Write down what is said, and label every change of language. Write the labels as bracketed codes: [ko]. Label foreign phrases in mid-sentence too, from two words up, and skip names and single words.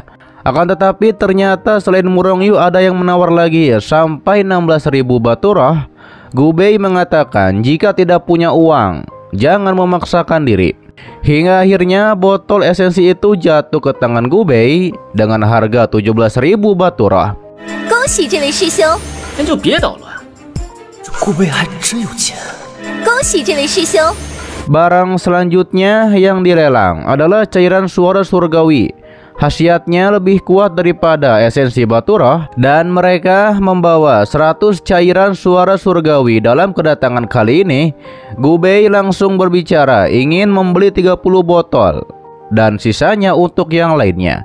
[id] Akan tetapi ternyata selain Murong Yu ada yang menawar lagi sampai 16.000 baturah. Gu Bei mengatakan jika tidak punya uang, jangan memaksakan diri. Hingga akhirnya botol esensi itu jatuh ke tangan Gu Bei dengan harga 17.000 baturah. [zh] 恭喜这位师兄，那就别捣乱，这顾贝还真有钱。恭喜这位师兄。 [id] Barang selanjutnya yang dilelang adalah cairan suara surgawi. Khasiatnya lebih kuat daripada esensi baturah, dan mereka membawa 100 cairan suara surgawi. Dalam kedatangan kali ini, Gu Bei langsung berbicara ingin membeli 30 botol dan sisanya untuk yang lainnya.